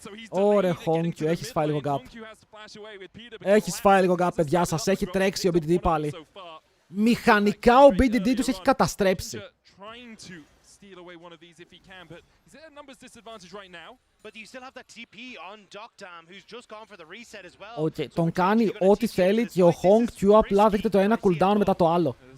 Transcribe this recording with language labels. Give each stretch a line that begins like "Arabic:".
Greek: Ωραία, Hong Q, έχεις φάει λίγο gap. Έχεις φάει λίγο gap, παιδιά, σας έχει τρέξει ο BDD πάλι. Μηχανικά ο BDD τους έχει καταστρέψει.
English: steal away one of these if he can, but he's at a numbers disadvantage right now. But you still have that TP on Doctam, who's just gone for the reset as well.
Greek: Okay, τον κάνει ό,τι θέλει και ο Hong Q απλά δέχεται το ένα cooldown μετά το άλλο.